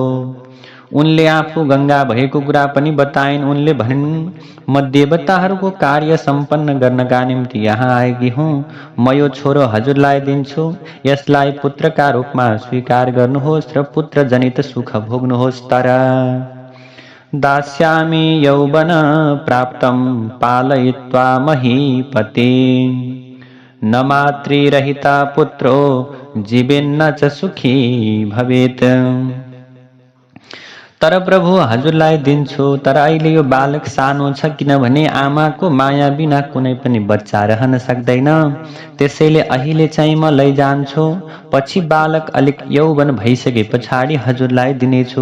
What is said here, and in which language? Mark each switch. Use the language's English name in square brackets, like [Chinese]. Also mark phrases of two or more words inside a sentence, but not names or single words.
[Nepali] उनले आफू गंगा भएको कुरा पनि बताइन्। उनले भनिन्, म देवताहरूको कार्य सम्पन्न गर्नका निम्ति यहाँ आएकी हुँ। म यो छोरो हजुरलाई दिन्छु। यसलाई पुत्रका रूपमा स्वीकार गर्नुहोस् र पुत्र जनित सुख भोग्नुहोस्। [Sanskrit] तर दास्यामि यौवन प्राप्तं पालयित्वा महीपते न मातृरहिता पुत्रो जीवेन्न च सुखी भवेत्। [Nepali] तर प्रभु हजुरलाई दिन्छु, तर अहिले यो बालक सानो छ, किनभने आमाको माया बिना कुनै पनि बच्चा रहन सक्दैन। त्यसैले अहिले चाहिँ म लैजान्छु। पछि बालक अलिक यौवन भइसके पछाडि हजुरलाई दिनेछु।